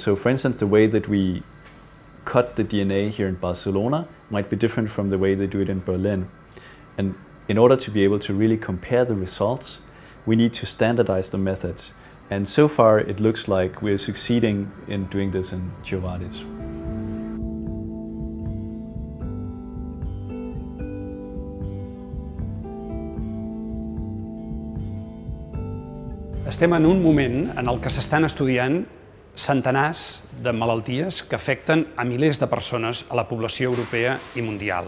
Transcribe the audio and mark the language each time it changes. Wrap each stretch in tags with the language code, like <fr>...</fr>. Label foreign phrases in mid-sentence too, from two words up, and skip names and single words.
<en>So for instance, the way that we cut the DNA here in Barcelona might be different from the way they do it in Berlin. And in order to be able to really compare the results, we need to standardize the methods. And so far, it looks like we're succeeding in doing this in Jovadis.</en> <ca>Estem en un moment en el que s'estan estudiant centenars de malalties que afecten a milers de persones a la població europea i mundial.</ca>